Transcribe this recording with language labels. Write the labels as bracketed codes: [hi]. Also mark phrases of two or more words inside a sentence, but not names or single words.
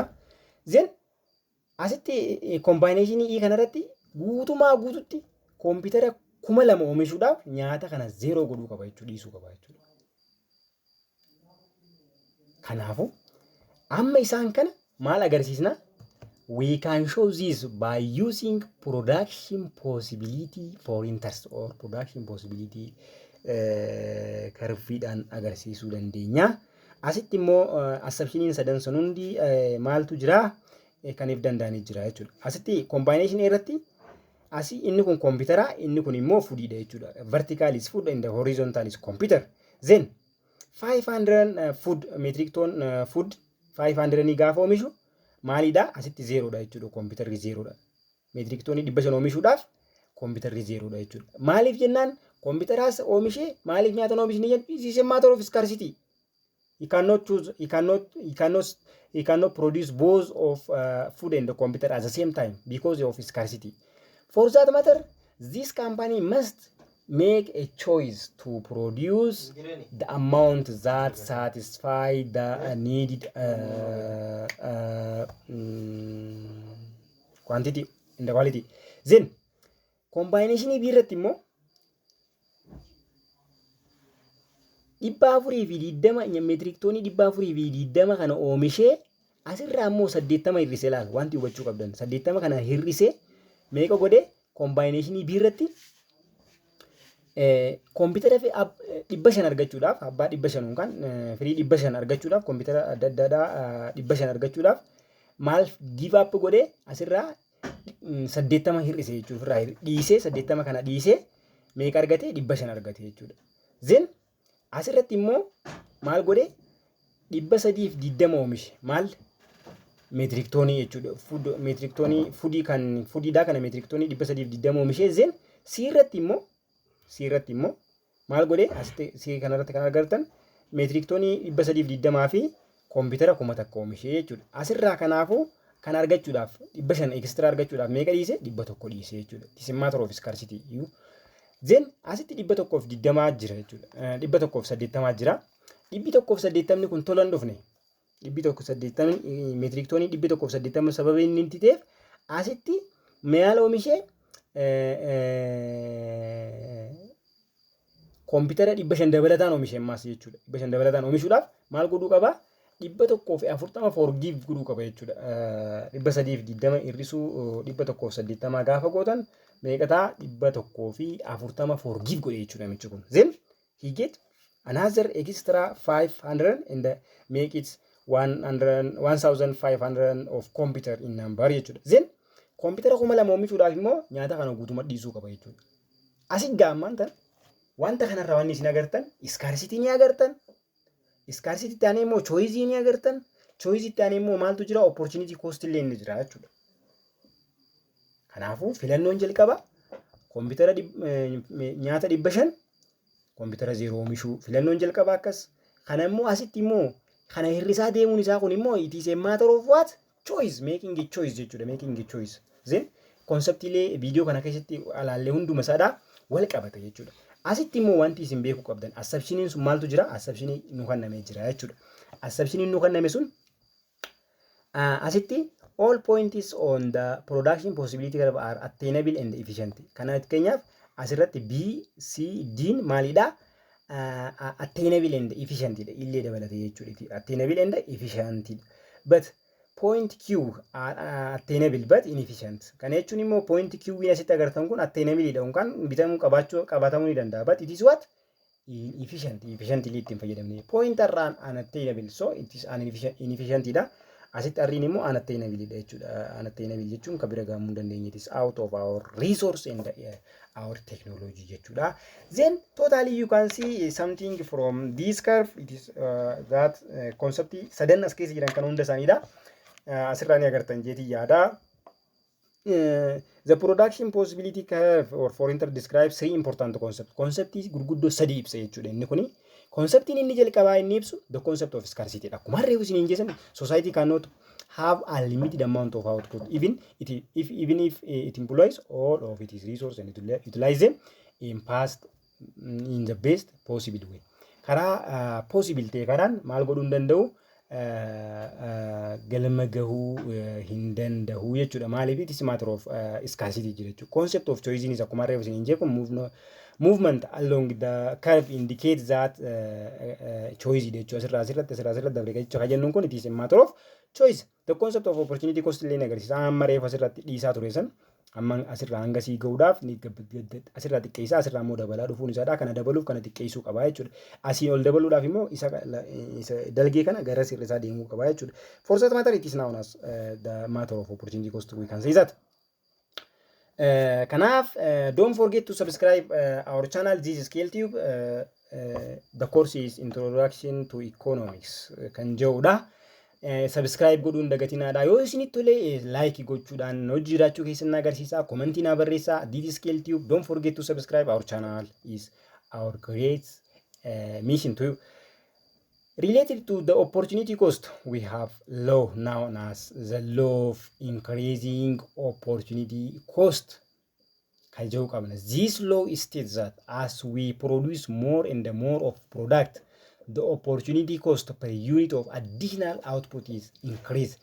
[om] Then asitti combination kanarratti guutumaa guututti koompitara 2000 oomishuudhaaf nyaata kana 0 godhuu qaba jechuudha dhiisuu qaba jechuudha. Kanaafuu amma isaan kana maal agarsiisna? [en] We can show this by using production possibility for interest or production possibility [om] karfiidhaan agarsiisuu dandeenya. Asitti immoo assumptioniin sadan sun hundi maaltu jira? Kan if danda'anii jira jechuudha. Asitti combination irratti asi inni kun koompitara inni kun immoo foodidha jechuudha. [en] Vertical is food and the horizontal is computer. Then 500 food metric ton food 500 [om] ni gaafa oomishu maalidha? Asitti 0 dha jechuudha. Computerri 0 dha. Metric ton 500 oomishuudhaaf computerri 0 dha jechuudha. Maaliif jennaan computeraas oomishee maaliif nyaata oomishni jennu? [en] This is a matter of scarcity. He cannot choose. He cannot produce both of food and the computer at the same time because of scarcity. For that matter, this company must make a choice to produce the amount that satisfy the needed quantity and the quality. [om] Then, combination birratti immoo 420 metric toonii 420 kana oomishee asirraa immoo 80 hir'isee laal wanti hubachuu qabdan 80 kana hir'isee meeqa godhe combination birratti koompitara 500 argachuudhaaf abbaa 500 kan firii 500 argachuudhaaf koompitara adda addaa 500 argachuudhaaf maal [en] give up [om] godhe asirraa 80 hir'isee jechuudha irraa dhiisee 80 kana dhiisee meeqa argate 500 argate jechuudha. Then asirratti immoo maal godhe 320 oomishe maal metric toonii jechuudha. Food metric toonii foodiidha kana metric toonii 320 oomishe. Then sirratti immoo maal godhe asitti kanarratti kan agartan metric toonii 320 fi koompitara 1000 oomishe jechuudha. Asirraa kanaafuu kan argachuudhaaf 500 extra argachuudhaaf meeqa dhiise 100 dhiise jechuudha. [en] This is matter of scarcity. [om] Then asitti 120 jira jechuudha. 180 jira. 180 kun tola hin dhufne. 180 metric toonii 180 sababa inni itti ta'eef asitti maal oomishee koompitara 500 dabalataan oomishee ammas jechuudha. 500 dabalataan oomishuudhaaf maal godhuu qaba? 140 forgive godhuu qaba jechuudha. 320 hir'isuu 180 gaafa gootan meeqa ta'a? 140 forgive godhe jechuudha namichi kun. [en] Then he get another extra 500 and make it 1500 of computer in number jechuudha. [om] Then koompitara 2000 oomishuudhaaf immoo nyaata kana guutuma dhiisuu qaba jechuudha. Asi gaamman tan wanta kanarraa wanni isin agartan scarcity ni agartan. Scarcity taane immoo choice ni agartan. Choice taane immoo maaltu jira? Opportunity cost illee ni jira jechuudha. Kanaafuu filannoon jalqaba koompitara nyaata 500 koompitara 0 oomishuu filannoon jalqaba akkas. Kana immoo asitti immoo kana hir'isaa deemuun isaa kun immoo [en] it is a matter of what? Choice, making a choice jechuudha. Making a choice. [om] Then konseptiilee viidiyoo kana keessatti alaallee hunduma isaadhaa wal qabata jechuudha. Asitti immoo wanti isin beekuu qabdan assumptioniin sun maaltu jira? Assumptionii nu kennamee jira jechuudha. Assumptioniin nu kenname sun asitti [en] all points on the production possibility curve are attainable and efficient. [om] Kana fakkeenyaaf asirratti B, C, D maalidha? [en] Attainable and efficient [om] illee dabalate jechuudha. [en] Attainable and efficient. But point Q attainable but inefficient. [om] Kana jechuun immoo point Q win asitti agartan kun attainable dha. Kan bitamuu qabatamuu ni danda'a. [en] But it is what? Inefficient. Efficiently [om] ittiin fayyadamne. Point irraan unattainable. [en] So it is inefficient dha. [om] Asitti arriin immoo unattainable dha jechuudha. Unattainable jechuun kan bira gahamuu hin dandeenye. [en] It is out of our resource and our technology jechuudha. Then totally you can see something from this curve. It is that concept [om] sadan as keessa jiran kan hunda isaaniidha. Asirraan agartan jeetii yaada. [en] The production possibility curve or for inter describes three important concepts. [om] Conceptii gurguddoo sadii ibsa jechuudha. Inni kuni conceptiin inni jalqabaa inni ibsu [en] the concept of scarcity [om] dha. Akkuma reefu isin hin jeesan [en] society cannot have a limited amount of output even if it employs all of its resources and utilize them in the best possible way. [om] Karaa possible ta'e karaan maal godhuu hin danda'u? Galma gahuu hin danda'u jechuudha. [en] Maaliif it is matter of scarcity [om] jira jechuudha. [en] Concept of choice is [om] akkuma reefu isin hin jeekun [en] movement along the curve indicates that choice jechuudha. [om] Asirratti dabre jechuudha. Jennuun kun [en] it is a matter of choice. The concept of opportunity cost [om] illee agarsiisa. Amma reefu asirratti dhiisaa ture san amma asirraa hanga sii gahuudhaaf asirraa xiqqeessaa asirraa immoo dabalaa dhufuun isaadha. Kana dabaluuf kana xiqqeessuu qaba jechuudha. Asiin ol dabaluudhaaf immoo isa dalgee kana gara sirri isaa deemuu qaba jechuudha. [en] For that matter it is known as the matter of opportunity cost. We can say that. Kanaaf don't forget to subscribe our channel. This is Scale Tube. The course is Introduction to Economics [om] kan jedhudha. Subscribe godhuun dagatinaadha. Yoo isinitti tole like gochuudhaan hojii jiraachuu keessan agarsiisa. Commentii na barreessaa. [en] This is Scale Tube. Don't forget to subscribe. Our channel is our great mission to you. Related to the opportunity cost, we have law known as the law of increasing opportunity cost. This law states that as we produce more and more of product, the opportunity cost per unit of additional output is increased.